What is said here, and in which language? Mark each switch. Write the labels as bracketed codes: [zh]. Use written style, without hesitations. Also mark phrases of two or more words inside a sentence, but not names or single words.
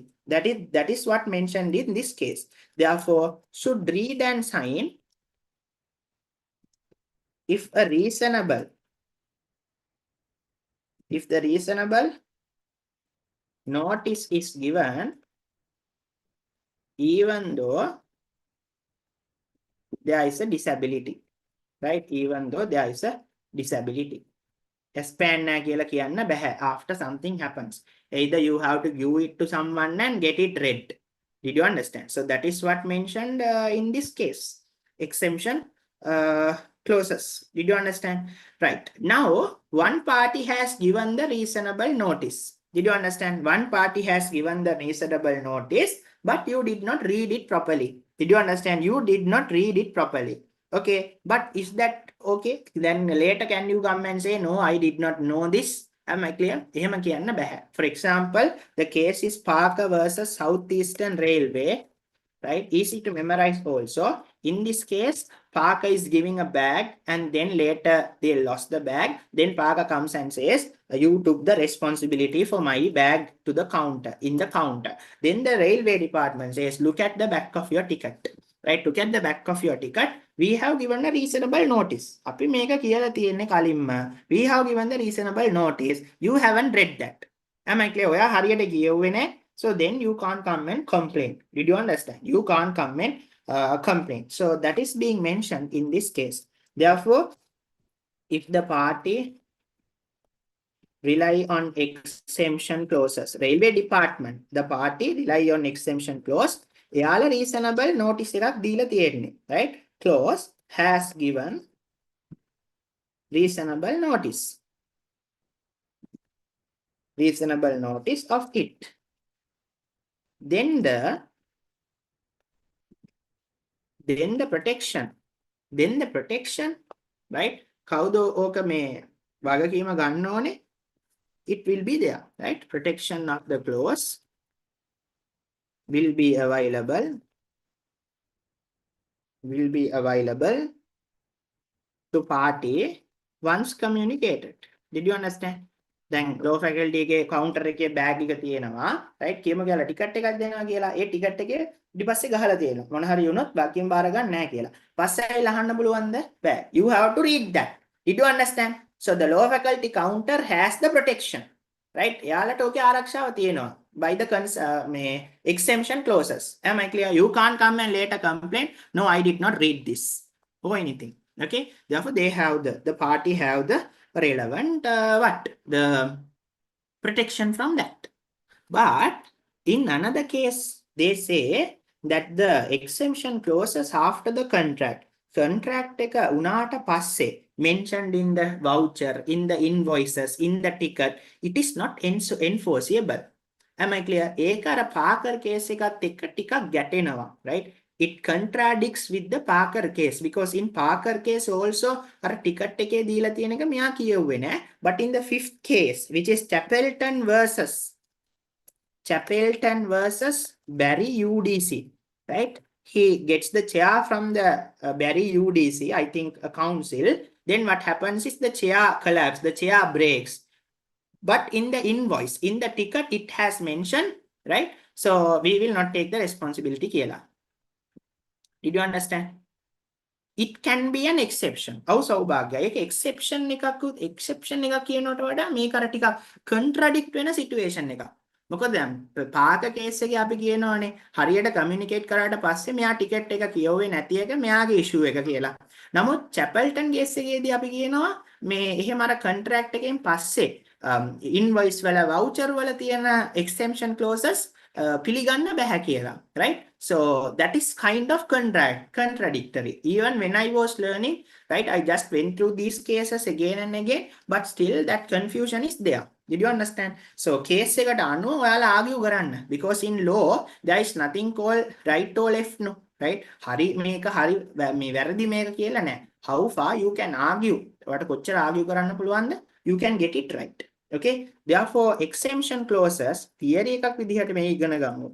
[en] That is what mentioned in this case. Therefore, should read and sign if the reasonable notice is given, even though there is a disability, right? Even though there is a disability. [si] Espenne කියලා කියන්න බෑ [en] after something happens. Either you have to give it to someone and get it read. Did you understand? So that is what mentioned in this case. Exemption clauses. Did you understand? Right. Now, one party has given the reasonable notice. Did you understand? One party has given the reasonable notice, but you did not read it properly. Did you understand? You did not read it properly. Okay, but is that okay? Then later can you come and say, no, I did not know this. Am I clear? [si] එහෙම කියන්න බෑ. [en] For example, the case is Parker versus Southeastern Railway. Right? Easy to memorize also. In this case, Parker is giving a bag and then later they lost the bag. Then Parker comes and says, you took the responsibility for my bag to the counter, in the counter. Then the railway department says, look at the back of your ticket. Right? Look at the back of your ticket. We have given a reasonable notice. [si] අපි මේක කියලා තියෙන්නේ කලින්ම. [en] We have given the reasonable notice. You haven't read that. Am I clear? [si] ඔයා හරියට කියුවේ නැහැ. [en] So then you can't come and complain. Did you understand? You can't come and complain. So that is being mentioned in this case. Therefore, if the party rely on exemption clauses, railway department, the party rely on exemption clause, [si] එයාලා [en] reasonable notice [si] එකක් දීලා තියෙන්නේ. [en] Right? Clause has given reasonable notice of it. Then the protection, right? [si] කවුද ඕක මේ වගකීම ගන්න ඕනේ? [en] It will be there, right? Protection of the clause will be available to party once communicated. Did you understand? [si] දැන් [en] law faculty [si] එකේ counter එකේ bag එක තියෙනවා, right? කියමු කියලා ටිකට් එකක් දෙනවා කියලා. ඒ ටිකට් එකේ ඊපස්සේ ගහලා තියෙනවා. මොන හරි වුණොත් බාකියෙන් බාර ගන්න නැහැ කියලා. පස්සේ ඇවිල්ලා අහන්න පුළුවන්ද? බෑ. [en] You have to read that. Did you understand? So the law faculty counter has the protection, right? [si] එයාලට ඔකේ ආරක්ෂාව තියෙනවා [en] by the exemption clauses. Am I clear? You can't come and later complain, no, I did not read this or anything. Okay, therefore they have the party have the relevant the protection from that. But in another case, they say that the exemption clauses after the contract [si] එක උනාට පස්සේ [en] mentioned in the voucher, in the invoices, in the ticket, it is not enforceable. Am I clear? [si] ඒක අර පාකර් කේස් එකත් එක්ක ටිකක් ගැටෙනවා, [en] right? it contradicts with the Parker case because in Parker case also [si] අර ticket එකේ දීලා තියෙන එක මෙයා කියුවේ නෑ. [en] But in the fifth case, which is Chapelton versus Barry UDC, right? He gets the chair from the Barry UDC, I think a council. Then what happens is the chair collapses, the chair breaks. But in the invoice, in the ticket, it has mentioned, right? So we will not take the responsibility කියලා. Did you understand? It can be an exception. [si] ඔව් සෞභාග්‍ය. ඒක exception එකක් කියනකට වඩා මේක අර ටිකක් contradict වෙන situation එකක්. මොකද දැන් පාක කේස් එකේ අපි කියනවානේ හරියට communicate කරාට පස්සේ මෙයා ටිකට් එක කියවුවේ නැති එක මෙයාගේ issue එක කියලා. නමුත් චැපල්ටන් කේස් එකේදී අපි කියනවා මේ එහෙම අර contract එකෙන් පස්සේ invoice වල voucher වල තියෙන exemption clauses පිළිගන්න බෑ කියලා, [en] right? So that is kind of contradictory. Even when I was learning, right, I just went through these cases again and again, but still that confusion is there. Did you understand? So case [si] එකට අනුව ඔයාලා [en] argue කරන්න, because in law there is nothing called right or left, no, right? [si] හරි මේක හරි මේ වැරදි මේක කියලා නෑ. [en] How far you can argue? [si] ඔයාලට කොච්චර argue කරන්න පුළුවන්ද? [en] You can get it right. Okay, therefore exemption clauses theory [si] එකක් විදිහට මේ ඉගෙන ගමු.